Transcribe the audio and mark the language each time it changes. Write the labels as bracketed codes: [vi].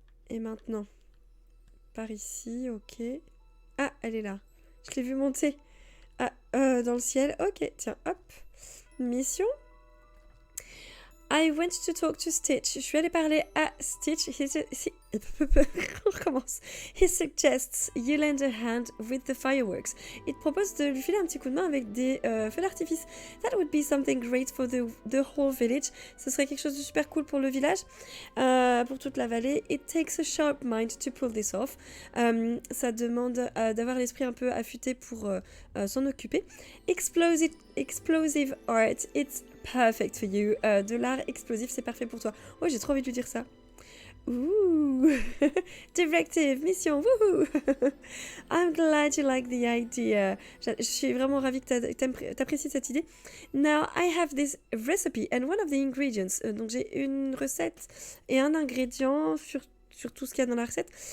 [fr] Et maintenant, par ici, ok. Ah, elle est là. Je l'ai vue monter. Ah, dans le ciel. Ok, tiens, hop. Mission. [en] I went to talk to Stitch. [fr] Je suis allée parler à Stitch. On recommence. [en] He suggests you lend a hand with the fireworks. [fr] Il te propose de lui filer un petit coup de main avec des feux d'artifice. [en] That would be something great for the whole village. [fr] Ce serait quelque chose de super cool pour le village, pour toute la vallée. [en] It takes a sharp mind to pull this off. [fr] Ça demande d'avoir l'esprit un peu affûté pour s'en occuper. [en] Explosive art, it's perfect for you. [fr] De l'art explosif, c'est parfait pour toi. Oh, j'ai trop envie de lui dire ça. Ouh. [en] Directive, mission, wouhou. I'm glad you like the idea. [fr] Je suis vraiment ravie que t'apprécies cette idée. [en] Now, I have this recipe and one of the ingredients. [fr] Donc, j'ai une recette et un ingrédient sur tout ce qu'il y a dans la recette.